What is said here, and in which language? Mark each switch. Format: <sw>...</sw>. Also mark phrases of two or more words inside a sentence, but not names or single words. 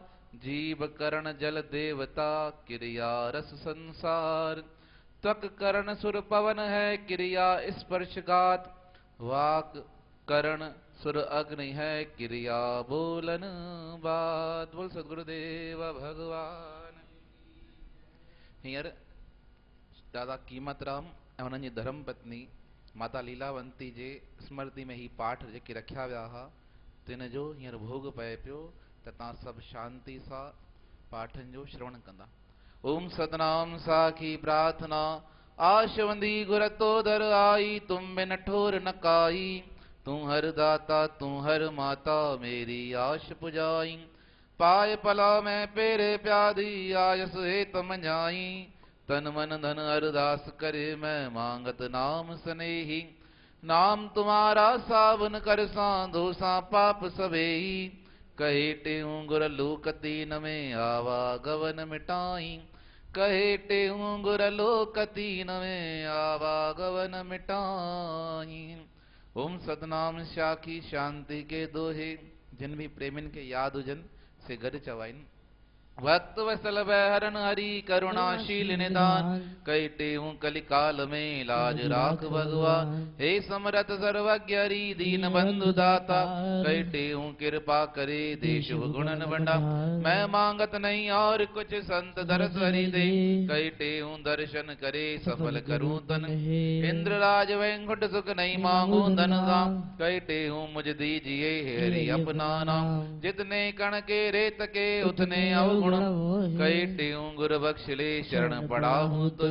<hi>जीव करण जल देवता, क्रिया रस संसार। त्वक करण सुर पवन है, क्रिया स्पर्शगात। वाक करण सुर अग्नि है, क्रिया बोलन बात। बोल सद्गुरुदेव भगवान।</hi> <sd>हींअर दादा कीमतराम ऐं उन्हनि जी धर्म पत्नी माता लीलावंती जे स्मृति में ही पाठ जेके रखिया विया हुआ, तिन जो हींअर भोग पए पियो, त तव्हां सभु शांति सां पाठनि जो श्रवण कंदा।</sd> <hi>ओम सतनाम साखी प्रार्थना, आशवंदी गुर तो दर आई। तुम बिन ठोर न काई, तू हर दाता तू हर माता, मेरी आश पुजाई। पाय पला में पेरे प्यादी, आयस हे तम जाई। तन मन धन अरदास करे, मैं मांगत नाम स्नेही। नाम तुम्हारा सावन कर सा, दोसा पाप सबेही। कहे टेऊ गुर लोक दीन में आवागवन मिटाई कहे टेऊ गुर लोक दीन में आवागवन मिटाई।</hi> <sd>ओम सतनाम शाखी शांति के दोहे जिन भी प्रेमिन के याद हुजन से गॾु चवाइन।</sd> <hi>भक्त वसल बहरन हरि करुणाशील निदान कई टेऊ कलिकाल में लाज राख भगवान। हे समरथ सर्वज्ञ हरि दीन बंधु दाता कई टेऊ कृपा करे देश गुणन बंडा। मैं मांगत नहीं और कुछ संत दरस हरि दे कई टेऊ दर्शन करे सफल करूं तन। इंद्र राज वैकुंठ सुख नहीं मांगू धन धाम कई टेऊ मुझ दीजिए हरि अपना नाम। जितने कण के रेत के उतने अवगुण कई टेऊ गुर बख्श ले शरण पड़ाहूं तो।</hi>